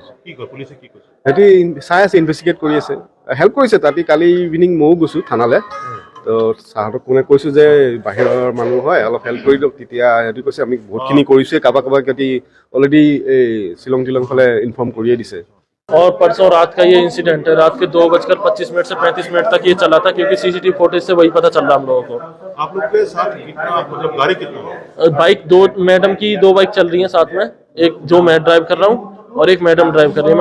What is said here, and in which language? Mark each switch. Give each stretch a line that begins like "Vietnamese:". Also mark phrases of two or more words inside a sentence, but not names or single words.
Assamese: কি কয় পুলিচে, কি কৈছে? সিহঁতি চাই আছে, ইনভেষ্টিগেট কৰি আছে, হেল্প কৰিছে। তাতে কালি ইভিনিং ময়ো গৈছোঁ থানালৈ। তো ছাৰহঁতক কৈছোঁ যে বাহিৰৰ মানুহ হয়, অলপ হেল্প কৰি দিয়ক। তেতিয়া সিহঁতি কৈছে আমি বহুতখিনি কৰিছোঁৱে, কাৰোবাক সিহঁতি অলৰেডি এই শ্বিলং ফালে ইনফৰ্ম কৰিয়ে দিছে।
Hindi: और परसों रात का ये इंसिडेंट है, रात के 2:25 से 35 मिनट तक ये चला था, क्योंकि
English: CCTV footage
Hindi: से वही पता चल रहा हम लोगों को। आप लोग के साथ कितना, मतलब गाड़ी कितना? बाइक 2, मैडम की 2 बाइक चल रही हैं साथ में, एक जो मैं ड्राइव कर रहा हूँ और एक मैडम ड्राइव कर रही है।